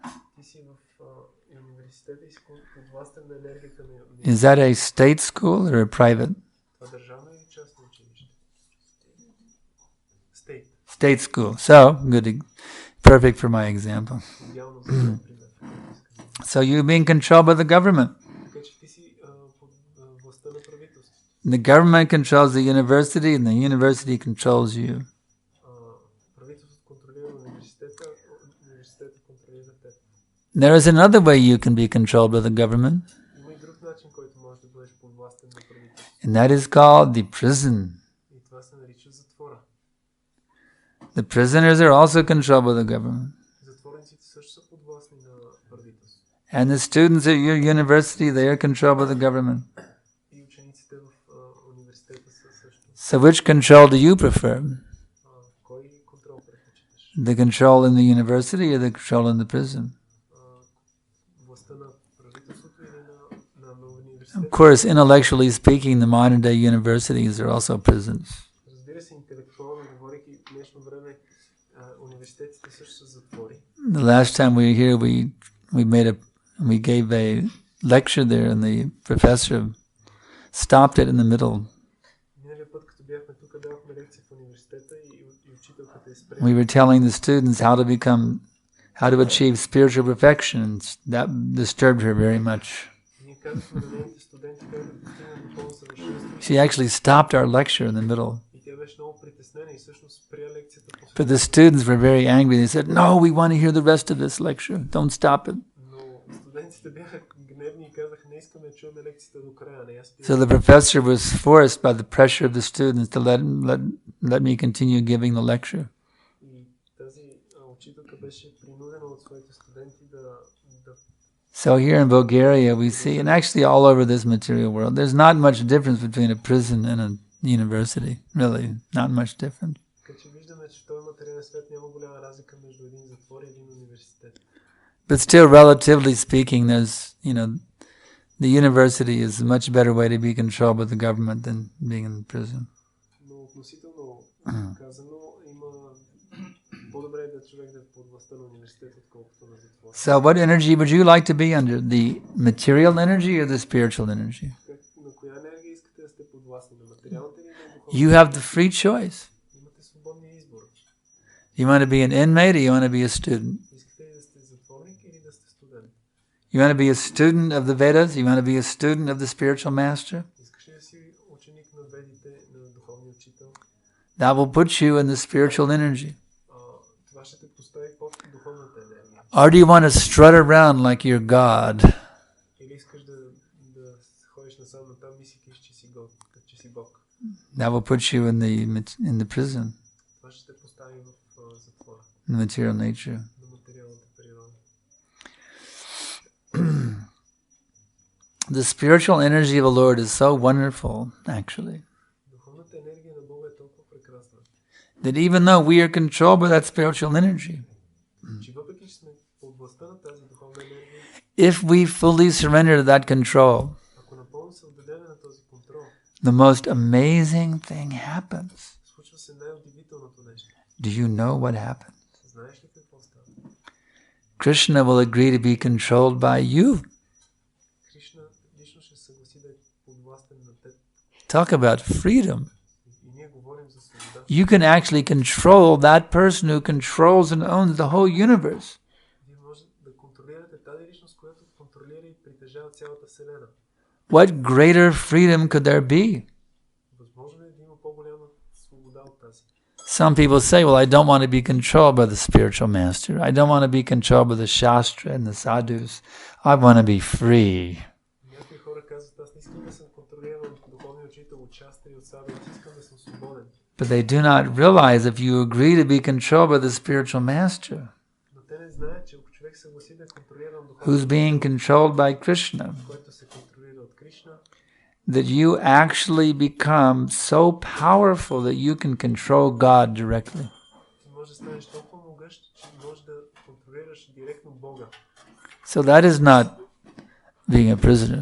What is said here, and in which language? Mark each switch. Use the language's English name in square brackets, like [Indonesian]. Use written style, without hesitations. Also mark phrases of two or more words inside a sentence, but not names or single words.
[English] Is that a state school or a private? State school. So, good, perfect for my example. So you're being controlled by the government. [Bulgarian] Така че ти си под властта на правителството. [English] The government controls the university and the university controls you. [Bulgarian] Правителството контролира университета, университета контролира теб. [English] There is another way you can be controlled by the government. [Bulgarian] Има и друг начин, който можеш да бъдеш подвластен на правителството. [English] And that is called the prison. [Bulgarian] И това се нарича затвора. [English] The prisoners are also controlled by the government. [Bulgarian] Затворниците също са подвластни на правителството. [English] And the students at your university, they are controlled by the government. [Bulgarian] И учениците в университета са също. [English] So which control do you prefer? [Bulgarian] Кой контрол предпочиташ? [English] The control in the university or the control in the prison? [Bulgarian] Властта на правителството или на университета? [English] Of course, intellectually speaking, the modern day universities are also prisons. [Bulgarian] Разбира се, интелектуално говорейки, в днешно време университетите също са затвори. [English] The last time we were here, we gave a lecture there, and the professor stopped it in the middle. [Bulgarian] Миналия път, като бяхме тук, давахме лекция в университета и учителката е спряла. [English] We were telling the students how to achieve spiritual perfection, and that disturbed her very much. [Bulgarian] Ние казахме на нейните студенти как да постигнат духовно съвършенство. [English] She actually stopped our lecture in the middle. [Bulgarian] И тя беше много притеснена и всъщност спря лекцията по [English] But the students were very angry. They said, "No, we want to hear the rest of this lecture. Don't stop it." [Bulgarian] Но студентите бяха гневни и казаха, не искаме да чуваме лекцията до края, не я спираме. [English] So the professor was forced by the pressure of the students to let me continue giving the lecture. [Bulgarian] И тази учителка беше принудена от своите студенти да [English] So here in Bulgaria we see, and actually all over this material world, there's not much difference between a prison and a university. Really, not much difference. [Bulgarian] Така че виждаме, че в този материален свят няма голяма разлика между един затвор и един университет. [English] But still, relatively speaking, there's, the university is a much better way to be controlled by the government than being in prison. [Bulgarian] Но относително казано, има по-добре да човек да е под властта на университет, отколкото на затвора. [English] So what energy would you like to be under? The material energy or the spiritual energy? [Bulgarian] На коя енергия искате да сте подвластни? На материалната или на духовната? [English] You have the free choice. [Bulgarian] Имате свободния избор. [English] You want to be an inmate or you want to be a student? [Bulgarian] Искате ли да сте затворник или да сте студент? [English] You want to be a student of the Vedas? You want to be a student of the spiritual master? [Bulgarian] Искаш ли да си ученик на ведите, на духовния учител? [English] That will put you in the spiritual energy. [Bulgarian] Това ще те постави под духовната енергия. [English] Or do you want to strut around like you're God? [Bulgarian] Или искаш да ходиш насам натам и си кажеш, че си Бог? [English] That will put you in the prison, [Bulgarian] Това ще те постави в затвора. [English] in the material nature. [Bulgarian] На материалната природа. [English] The spiritual energy of the Lord is so wonderful, actually, [Bulgarian] Духовната енергия на Бога е толкова прекрасна, [English] that even though we are controlled by that spiritual energy, [Bulgarian] че въпреки че сме под властта на тази духовна енергия, [English] if we fully surrender to that control, [Bulgarian] ако напълно се отдадем на този контрол, [English] the most amazing thing happens. [Bulgarian] случва се най-удивителното нещо. [English] Do you know what happens? [Bulgarian] Знаеш ли какво става? [English] Krishna will agree to be controlled by you. [Bulgarian] Кришна лично ще се съгласи да е подвластен на теб. [English] Talk about freedom. [Bulgarian] И ние говорим за свобода. [English] You can actually control that person who controls and owns the whole universe. [Bulgarian] Вие може да контролирате тази личност, която контролира и притежава цялата Вселена. [English] What greater freedom could there be? [Bulgarian] Възможно е да има по-голяма свобода от тази. [English] Some people say, well, I don't want to be controlled by the spiritual master. I don't want to be controlled by the Shastra and the sadhus. I want to be free. [Bulgarian] Някои хора казват, аз не искам да съм контролиран от духовния учител, от шастри и от садху, искам да съм свободен. [English] But they do not realize if you agree to be controlled by the spiritual master, [Bulgarian] Но те не знаят, че ако човек съгласи да е контролиран [English] who's being controlled by Krishna, [Bulgarian] който се контролира от Кришна, [English] that you actually become so powerful that you can control God directly. [Bulgarian] ти можеш да станеш толкова могъщ, че можеш да контролираш директно Бога. [English] So that is not being a prisoner.